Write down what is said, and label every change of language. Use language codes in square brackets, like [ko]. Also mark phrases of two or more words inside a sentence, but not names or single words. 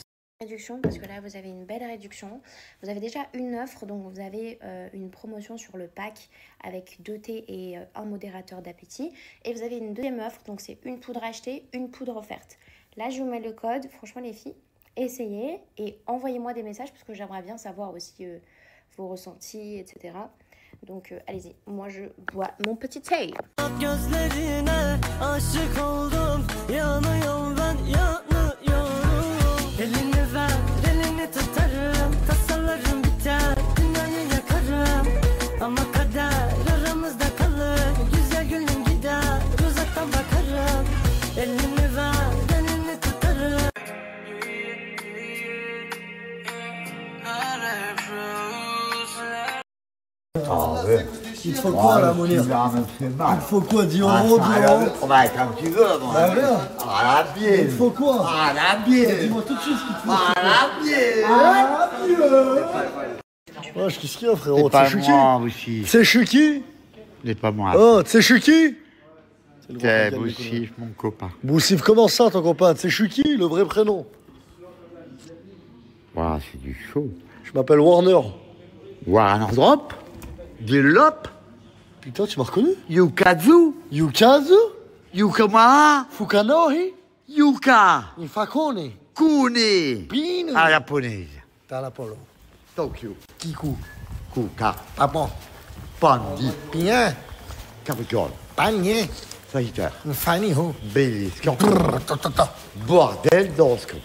[fr] Réduction, parce que là vous avez une belle réduction, vous avez déjà une offre, donc vous avez une promotion sur le pack avec 2 thés et un modérateur d'appétit, et vous avez une deuxième offre, donc c'est une poudre achetée, une poudre offerte. Là je vous mets le code, franchement les filles, essayez et envoyez-moi des messages parce que j'aimerais bien savoir aussi vos ressentis, etc. Donc allez-y, moi je bois mon petit thé. [tr] Elini ver, elini tutarım, tasalarım biter, dünyayı yakarım. Ama kader aramızda kalır, güzel gülüm gider, uzaktan bakarım. Elini ver, elini tutarım. [fr] Il te faut quoi là, Mounir? Il te faut quoi? 10 euros, 10 euros? Ouais, comme tu veux, moi. Bah voilà. À la bière. Il te faut quoi? À la bière. Dis-moi tout de suite ce qu'il te faut. À la bière. À la bière. Wesh, qu'est-ce qu'il y a, frérot? C'est pas moi, aussi. C'est Chuki? C'est pas moi. Oh, c'est Chuki? C'est Boussif, mon copain. Boussif, comment ça, ton copain? C'est Chuki, le vrai prénom? Voilà, c'est du chaud. Je m'appelle Warner. Warner Drop? Dilop? Putain, tu m'as reconnu? Yukazu? Yukazu? Yukama? Fukanohi? Yuka? Infakone? Kune? Pine? À la japonaise. T'as la polo. Tokyo. Kiku? Kuka. Papa? Pandi. Bien? Capricorne. Panier? Sagittaire. Fanny ho? Bélier. Bordel d'horoscope.